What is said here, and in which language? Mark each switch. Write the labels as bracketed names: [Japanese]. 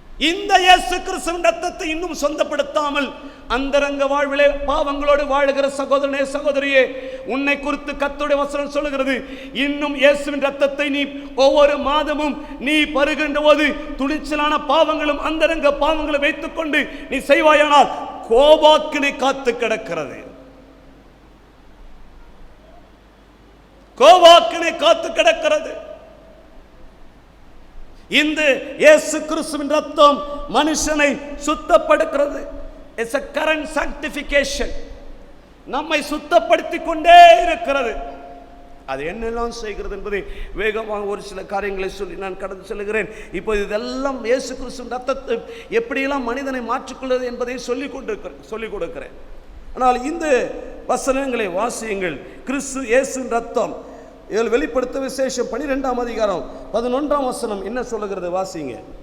[Tamil] இந்த இயேசு கிறிஸ்துவின் ரத்தத்தை இன்னும் சொந்தப்படுத்தாமல் அந்தரங்க வாழ்விலே பாவங்களோடு வாழுகிற சகோதரனே, சகோதரியே, உன்னை குறித்து கர்த்தருடைய வசனம் சொல்லுகிறது, இன்னும் இயேசுவின் ரத்தத்தை நீ ஒவ்வொரு மாதமும் நீ பருகின்ற போது துணிச்சலான பாவங்களும் அந்தரங்க பாவங்களை வைத்துக் கொண்டு நீ செய்வாயானால் கோபாக்கினை காத்து கிடக்கிறது. கோபாக்கினை காத்து கிடக்கிறது. இந்த இயேசு கிறிஸ்துவின் ரத்தம் மனுஷனை சுத்தப்படுத்துகிறது. [English] It's a current sanctification. [Tamil] நம்மை சுத்தப்படுத்திக் கொண்டே இருக்கிறது. அது என்னெல்லாம் செய்கிறது என்பதை வேகமாக ஒரு சில காரியங்களை சொல்லி நான் கடந்து செல்கிறேன். இப்போ இதெல்லாம் இயேசு கிறிஸ்துவின் ரத்தத்தை எப்படியெல்லாம் மனிதனை மாற்றிக்கொள்வது என்பதை சொல்லிக் கொடுக்கிறேன். ஆனால் இந்த வசனங்களை வாசியுங்கள். கிறிஸ்து இயேசுவின் ரத்தம் இதில் வெளிப்படுத்த விசேஷம் 12ஆம் அதிகாரம் 11ஆம் வசனம் என்ன சொல்லுகிறது? வாசிங்க.